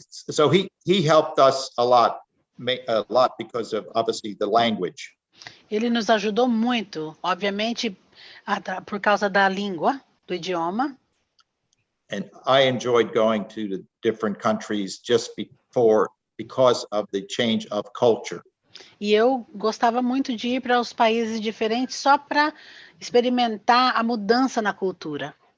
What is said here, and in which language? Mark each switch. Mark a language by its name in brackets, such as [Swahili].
[English] So he helped us a lot because of obviously the language. [Portuguese] Ele nos ajudou muito, obviamente, por causa da língua, do idioma. [English] And I enjoyed going to the different countries just because of the change of culture. [Portuguese] E eu gostava muito de ir para os países diferentes só para experimentar a mudança na cultura.